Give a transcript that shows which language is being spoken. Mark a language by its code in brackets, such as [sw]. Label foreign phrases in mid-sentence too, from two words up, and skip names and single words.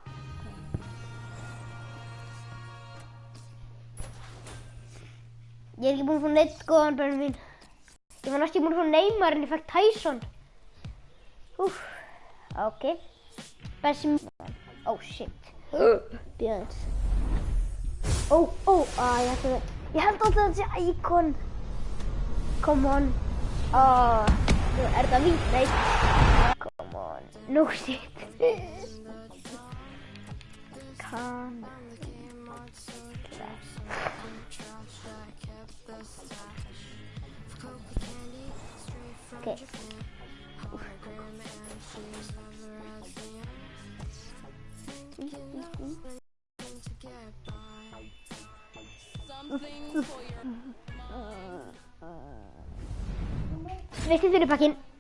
[is] Ég er ekki búinn að fá neitt góðan börn mín. Ég var næst ekki búinn að fá Neymar en ég fekk Tyson. [en] Ok. Shit. [is] Björns. Ég held alltaf að þetta sé íkon. [en] Come on. [is] Er það vín? Nei. [en] Come on. No shit. Ok. [is] Veistu fyrir pakkin?